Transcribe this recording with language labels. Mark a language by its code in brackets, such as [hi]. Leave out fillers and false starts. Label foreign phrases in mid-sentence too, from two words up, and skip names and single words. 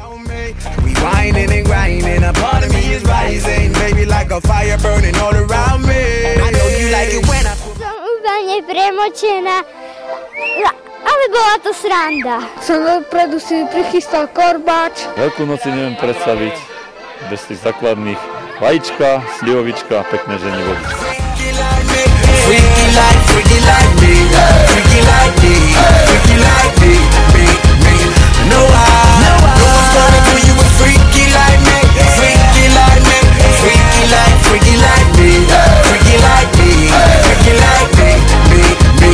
[sk] Som úplne premočená, ale bola to sranda. Som dopredu si prichystal korbáč. Veľkú noc si neviem predstaviť bez tých základných vajíčka, slivovička a pekné ženivo. [en] Freaky like me, freaky like me, freaky like me, me. No one's gonna do you a freaky like me, freaky like me, freaky like me, freaky like me, freaky like me, me.